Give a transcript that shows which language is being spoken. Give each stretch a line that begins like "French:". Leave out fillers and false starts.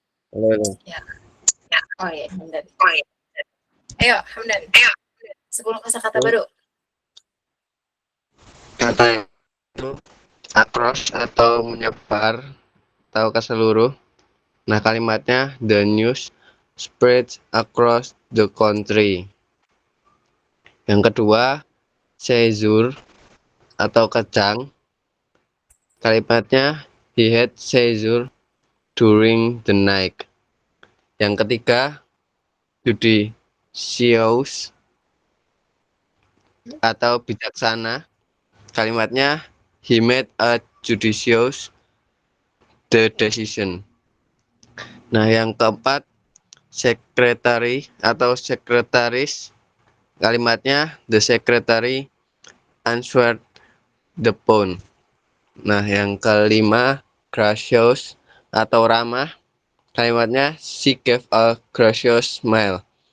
Indonesian: Halo. Ya. Oh iya, Hamdan. Ayo, Hamdan. 10 kosakata baru. Kata itu across atau menyebar atau ke seluruh. Nah, kalimatnya
English: the news spreads across the country.
Indonesian: Yang kedua, seizure atau kejang. Kalimatnya
English: he had seizure during the night.
Indonesian: Yang ketiga, judicious atau bijaksana. Kalimatnya
English: he made a judicious the decision.
Indonesian: Nah, yang keempat, secretary atau sekretaris. Kalimatnya
English: the secretary answered the phone.
Indonesian: Nah, yang kelima, gracious atau ramah. Kalimatnya
English: she gave a gracious smile.